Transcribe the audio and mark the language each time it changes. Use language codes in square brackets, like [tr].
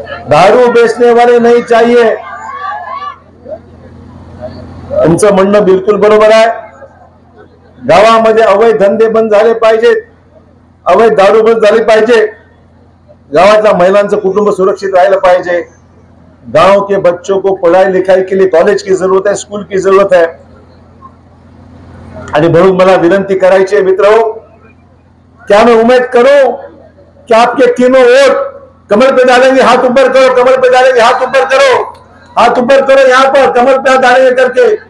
[hi] दारू बेचने वाले नहीं चाहिए. [mr] तुमचं म्हणणं बिलकुल बरोबर आहे. गावामध्ये अवैध धंदे बंद झाले पाहिजेत, अवैध दारू बंद झाली पाहिजे. गावातल्या महिलांचं कुटुंब सुरक्षित राहिलं पाहिजे. [hi] गांव के बच्चों को पढ़ाई लिखाई के लिए कॉलेज की जरूरत है, स्कूल की जरूरत है. [mr] आणि म्हणून मला विनंती करायची [hi] है मित्रों, क्या मैं उम्मीद करूं कि आपके तीनों वोट कमल पे डालेंगे? हाथ ऊपर करो. कमल पे डालेंगे, हाथ ऊपर करो. हाथ ऊपर करो. यहाँ पर कमल पे हाथ डालेंगे करके.